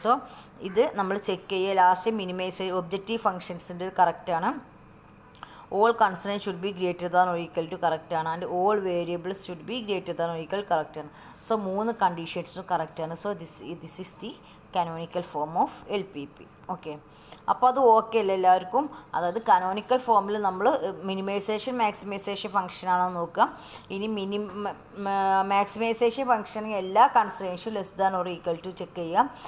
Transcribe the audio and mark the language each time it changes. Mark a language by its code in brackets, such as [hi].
[ml] So ഇത് നമ്മൾ check ചെയ്യുക. ലാസ്റ്റ് മിനിമൈസ് ഒബ്ജക്റ്റീവ് ഫങ്ഷൻസിൻ്റെ കറക്റ്റാണ്. [en] all constraints should be greater than or equal to correct ആണ്, and all variables should be greater than or equal correct ആണ്. [ml] So 3 കണ്ടീഷൻസും correct ആണ്. [en] So this is the canonical form of LPP. [ml] Okay, അപ്പോൾ അത് okay അല്ലേ എല്ലാവർക്കും? അതായത് canonical ഫോമിൽ നമ്മൾ മിനിമൈസേഷൻ മാക്സിമൈസേഷൻ ഫംഗ്ഷനാണോ നോക്കുക. ഇനി മാക്സിമൈസേഷൻ ഫംഗ്ഷൻ എല്ലാ കൺസ്ട്രെയിൻസും less than or equal to check ചെയ്യാം.